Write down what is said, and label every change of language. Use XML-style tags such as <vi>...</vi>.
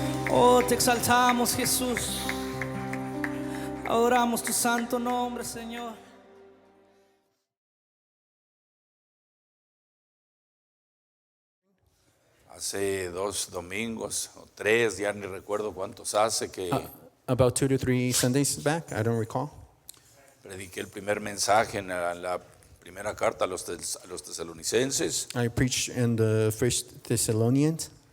<es>Oh, te exaltamos, Jesús. Adoramos tu santo nombre, Señor. Hace 2 domingos o 3, ya ni recuerdo cuántos hace, que</es> <en>About 2 to 3 Sundays back, I don't recall.</en> <es>prediqué el primer mensaje en la primera carta a los tesalonicenses,</es> <en>I preached in the First Thessalonians,</en>